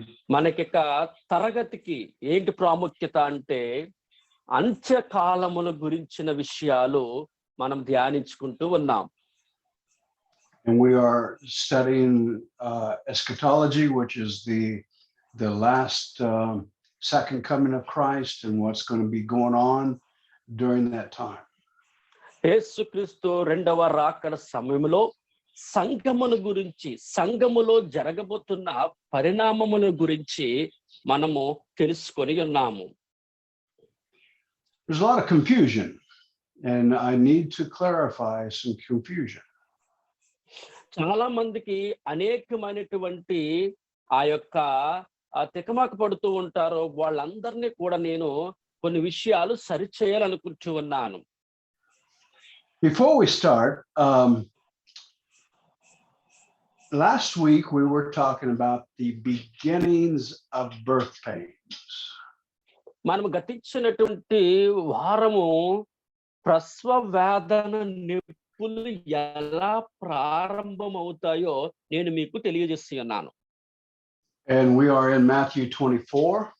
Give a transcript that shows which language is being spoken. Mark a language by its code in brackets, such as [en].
[te] మనకి తరగతికి ఏంటి ప్రాముఖ్యత అంటే అంత్యకాలముల గురించిన విషయాలు మనం ధ్యానించుకుంటూ ఉన్నాం. [en] And we are studying eschatology, which is the last second coming of Christ and what's going to be going on during that time. [te] యేసుక్రీస్తు రెండవ రాకడ సమయంలో సంఘముల గురించి, సంఘములో జరగబోతున్న పరిణామముల గురించి మనము తెలుసుకొని ఉన్నాము. [en] There's a lot of confusion, and I need to clarify some confusion. [te] చాలా మందికి అనేకమైనటువంటి ఆ యొక్క తికమక పడుతూ ఉంటారు. వాళ్ళందరినీ కూడా నేను కొన్ని విషయాలు సరిచేయాలనుకుంటూ ఉన్నాను. [en] Before we start, last week we were talking about the beginnings of birth pains. [te] మనం గతించినటువంటి వారము ప్రసవ వేదన నొప్పులు ఎలా ప్రారంభమవుతాయో నేను మీకు తెలియజేస్తున్నాను. [en] And we are in Mathew 24.